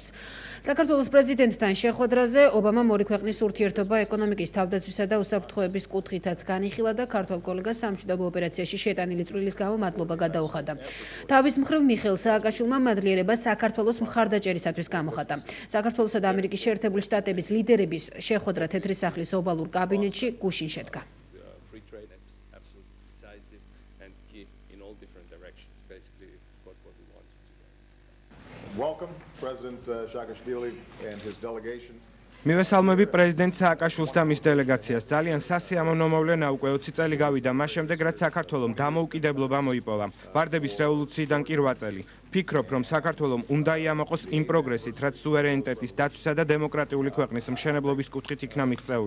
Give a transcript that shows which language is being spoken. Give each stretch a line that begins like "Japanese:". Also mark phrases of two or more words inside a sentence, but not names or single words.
Georgian: საქართველოს პრეზიდენტთან შეხვედრაზე ობამამ ორი ქვეყნის ურთიერთობა ეკონომიკის თავდაცვისა და უსაფრთხოების კუთხითაც განიხილა და ქართველ კოლეგას სამშვიდობო ოპერაციაში შეტანილი წვრილის გამო მადლობა გადაუხადა. თავის მხრივ მიხეილ სააკაშვილმა მადლიერება საქართველოს მხარდაჭერისათვის გამოხატა. საქართველოსა და ამერიკის შეერთებული შტატების ლიდერების შეხვედრა თეთრი სახლის ოვალურ კაბინეტში გუშინ შედგა.
English: Welcome, President Saakashvili and his delegation.
Georgian: მივესალმები პრეზიდენტ სააკაშვილს და მის დელეგაციას. ძალიან სასიამოვნო მოვლენა უკვე 20 წელი გავიდა მას შემდეგ, რაც საქართველომ დამოუკიდებლობა მოიპოვა. ვარდების რევოლუციიდან კი 8 წელი. ფიქრობ, რომ საქართველომ უნდა იამოყოს იმ პროგრესით, რაც სუვერენიტეტის დაცვისა და დემოკრატიული ქვეყნის მშენებლობის კუთხით იქნა მიღწეული.